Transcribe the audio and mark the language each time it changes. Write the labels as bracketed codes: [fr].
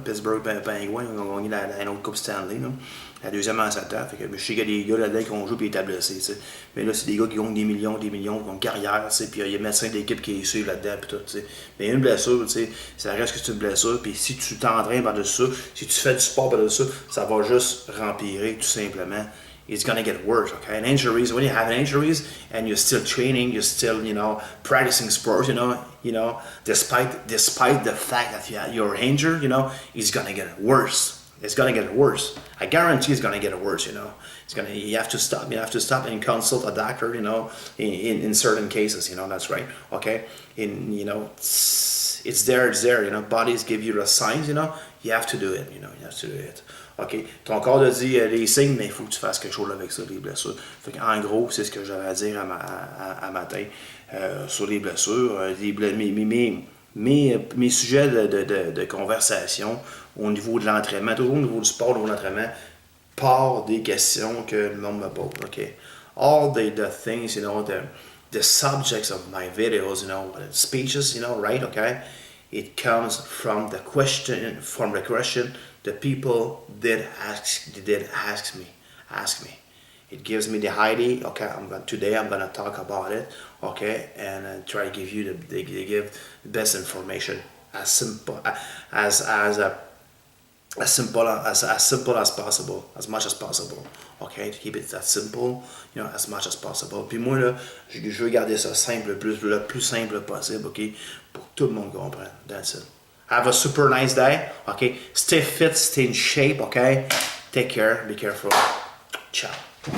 [fr] Pittsburgh Penguins, ils ont gagné la autre Coupe Stanley. Là. La deuxième en 7 ans. Fait que, je sais qu'il y a des gars là-dedans qui ont joué et ils étaient blessés. T'sais. Mais là, c'est des gars qui gagnent des millions, qui ont une carrière. Puis il y a le médecin de l'équipe qui est suivi là-dedans. Pis tout, t'sais. Mais une blessure, ça reste que c'est une blessure. Puis si tu t'entraînes par-dessus ça, si tu fais du sport par-dessus ça, ça va juste rempirer tout simplement. [en] It's gonna get worse, okay? And injuries, when you have injuries and you're still training, you're still, practicing sports, despite the fact that you're injured, it's gonna get worse. It's gonna get worse. I guarantee it's gonna get worse. You have to stop and consult a doctor. In certain cases. That's right. Okay. It's there. Bodies give you the signs. You have to do it. You have to do it. OK. [fr] Ton corps te dit les signes, mais il faut que tu fasses quelque chose avec ça, les blessures. Fait en gros, c'est ce que j'avais à dire à matin sur les blessures. Mes sujets de conversation au niveau de l'entraînement, toujours au niveau du sport, au niveau de l'entraînement, part des questions que le monde me pose. [en] Okay? All the things, the subjects of my videos, speeches, right? Okay? It comes from the question the people did ask me. It gives me the idea. Okay, today I'm gonna talk about it. Okay, and try to give you give the best information as simple as possible, as much as possible. Okay, to keep it that simple, as much as possible. [fr] Puis moi là, je veux garder ça simple, le plus simple possible, ok, pour que tout le monde comprenne. [en] That's it. Have a super nice day. Okay, stay fit, stay in shape. Okay, take care, be careful. Ciao.